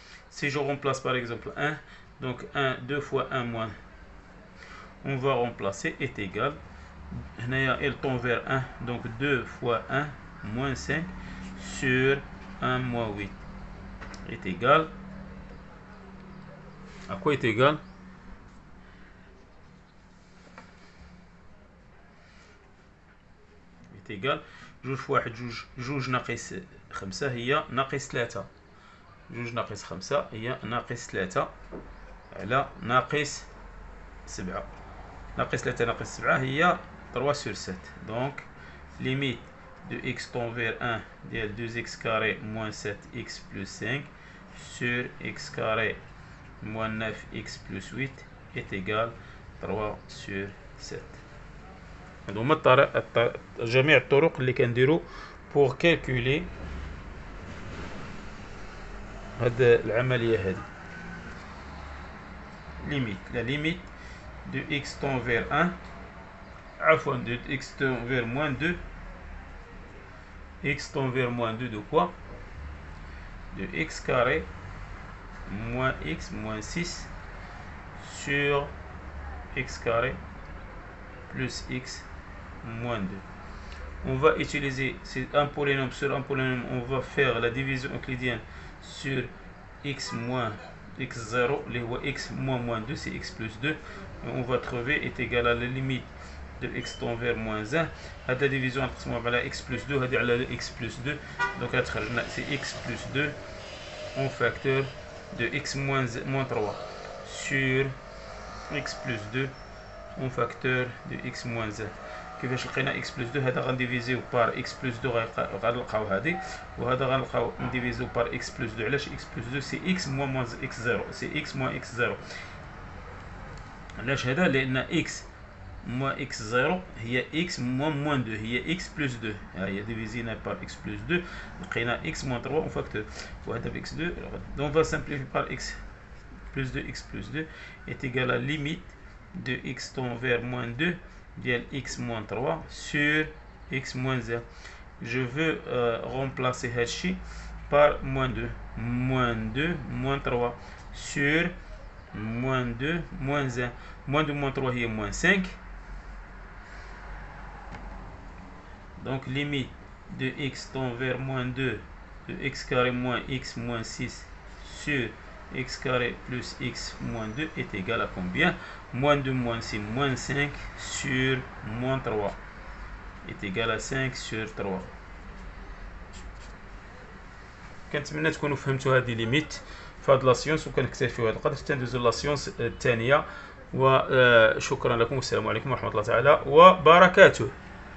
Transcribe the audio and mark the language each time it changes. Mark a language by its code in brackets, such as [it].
[fr] Si je remplace par exemple 1, donc 2 fois 1 moins, on va remplacer est égal, elle tend vers 1, donc 2 fois 1 moins 5 sur 1 moins 8 est égal, à quoi est égal? est égal [ar] جوج في واحد جوج ناقص 5 هي ناقص 3. جوج ناقص 5 هي ناقص 3 على ناقص 7. ناقص 3 ناقص 7 هي [fr] 3 sur 7. Donc limite de x tend vers 1 [ar] ديال [fr] 2x carré moins 7x plus 5 sur x carré moins 9x plus 8 est égal 3 sur 7. [ar] هذوما جميع الطرق اللي كنديرو [fr] pour calculer [ar] هاد العملية هذه. [fr] La limite de x tend vers 1, [ar] عفوا [fr] de x tend vers moins 2, x tend vers moins 2 de quoi? De x carré moins x moins 6 sur x carré plus x moins 2. On va utiliser un polynôme sur un polynôme, on va faire la division euclidienne sur x moins x0, les x moins 2, c'est x plus 2. Et on va trouver est égal à la limite de x tend vers moins 1. [ar] هذا division نقسموها على [fr] x plus 2, [ar] هذه على [fr] x plus 2. Donc c'est x plus 2 en facteur de x moins 3 sur x plus 2 en facteur de x moins 1. [ar] كيفاش لقينا x plus 2؟ هذا غنديفيزيو بار x plus 2 غنلقاو هذه، وهذا غنلقاو نديفيزيو بار x plus 2. علاش x plus 2 سي x moins x0، سي x moins x0. علاش هذا؟ لأن x moins x0 هي x moins 2، هي x plus 2. ها هي ديفيزينا بار x plus 2 لقينا x moins 3 [fr] en facteur، [ar] وهذا ب x2. [fr] Donc on va simplifier par x plus 2, x plus 2 est égal à limite de x tend vers moins 2 de x moins 3 sur x moins 1. Je veux remplacer Hachi par moins 2. Moins 2, moins 3 sur moins 2, moins 1. Moins 2, moins 3 est moins 5. Donc limite de x tend vers moins 2 de x carré moins x moins 6 sur x carré plus x moins 2 est égal à combien? Moins 2 moins 6 moins 5 sur moins 3 est égal à 5 sur 3. [ar] كنتمنى تكونوا فهمتوا هذه ليميت في هذه لاسيونس، وكنكتفي في هذا القدر. تندوزوا لاسيونس الثانيه، وشكرا لكم والسلام عليكم ورحمه الله تعالى وبركاته.